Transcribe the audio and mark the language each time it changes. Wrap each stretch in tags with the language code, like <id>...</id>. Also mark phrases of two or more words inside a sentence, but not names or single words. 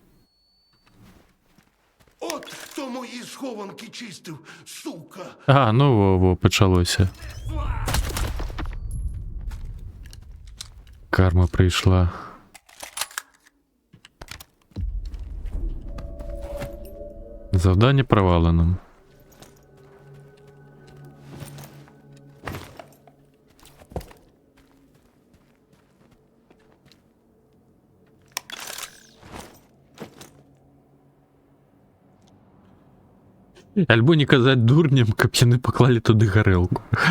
<uk>От хто мої схованки чистив, сука! А, ну во, почалося. Карма прийшла. Завдання провалено.</uk> <be>Альбо не казать дурням, каб яны поклали туды гарэлку.</be>